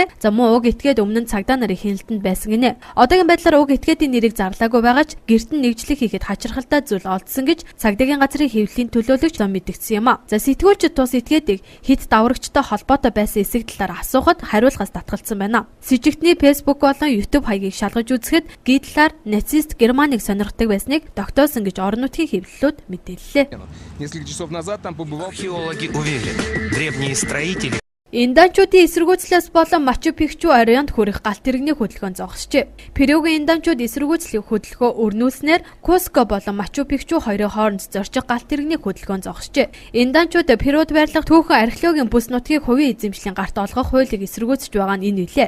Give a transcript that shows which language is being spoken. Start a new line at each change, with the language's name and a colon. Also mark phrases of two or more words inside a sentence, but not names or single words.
Mongolian: За мөн уг этгээд өмнө нь цагдаа нарын хяналтанд байсан гинэ. Одоогийн байдлаар уг этгээдийн нэрийг зарлаагүй байгаач гэрт нь нэгжлэг хийхэд хачирхалтай зүйл олдсон гэж цагдаагийн газрын хэвлэлийн төлөөлөгч мэдгдсэн юм а. За сэтгүүлчид тус этгээдийг хит даврагчтай холбоотой байсан эсэг талаар асуухад хариулгаас татгалцсан байна. С жигтний Facebook болон YouTube хаягийг шалгаж үзэхэд гитлаар нацист Германыг сонирхдаг байсныг тогтоосон гэж орон нутгийн хэвлэлүүд мэдээллээ.
Russian: Несколько часов назад там побывал... Археологи уверены, древние строители...
Mongolian: Инданчуудын эсэргүүцлээс болон Мачу Пикчу оройнд хүрэх галт тэрэгний хөдөлгөөн зогсжээ. Перугийн инданчууд эсэргүүцлийн хөдөлгөөн өрнүүлснээр Куско болон Мачу Пикчу хоёрын хооронд зорчих галт тэрэгний хөдөлгөөн зогсжээ. Инданчууд Перуд байрлах түүхэн археологийн бүс нутгийг хувийн эзэмшлийн гарт олгох хуулийг эсэргүүцэж байгаа нь энэ үлээ.